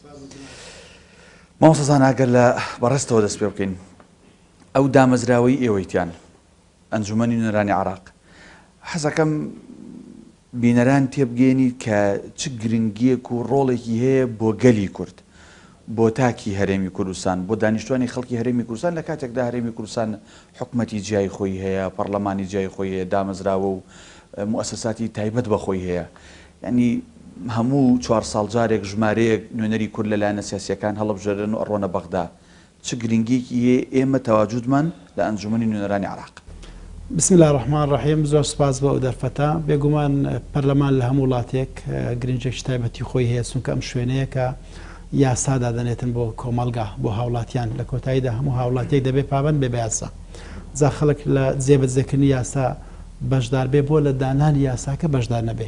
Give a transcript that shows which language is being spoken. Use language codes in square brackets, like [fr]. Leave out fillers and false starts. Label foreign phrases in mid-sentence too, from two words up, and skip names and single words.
[ckb] مامۆستازان ئەگەر لە بەڕێستەوە دەست پێ بکەین، ئەو دامەزراوەی ئێوەیتیان ئەنجومەنی نوێنەرانی عێراق، حەزەکەم بینەران تێبگەێنی کە چ گرنگیەک و ڕۆڵێکی هەیە بۆ گەلی کورد، بۆ تاکی هەرێمی کوردستان، بۆ دانیشتوانی خەڵکی هەرێمی کوردستان لە کاتێکدا هەرێمی کوردستان حکومەتی جیای خۆی هەیە، پەرلەمانی جیای خۆی هەیە، دامەزراوە و موسساتی تایبەت بە خۆی هەیە. یعنی هەموو 4 ساڵ جارێک ژمارەیەک نوێنەری کورد لەلایەنە سیاسیەکان هەڵەبژێرن و ئەڕۆنە بەغدا. چ گرنگیەکی هەیە ئێمە تەواجودمان لە ئەنجومەنی نوێنەرانی عێراق؟ [ar] بسم الله الرحمن الرحیم. [ckb] زۆر سپاس بۆ ئەو دەرفەتە. بێگومان پەرلەمان لە هەموو وڵاتێک گرنجێکی تایبەتی خۆی هەیە، چونکە ئەم شوێنەیە کە یاسا دادەنێتن بۆ کۆمەلگا بۆ هاوڵاتیان، لە کۆتاییدا هەموو هاوڵاتیەک دەبێت پابەند بێ بە یاسا. جا خەڵک لە جێبەجێکردنی یاسا بەشدار بێ بۆ لە دانانی یاساکە بەشدار نەبێ.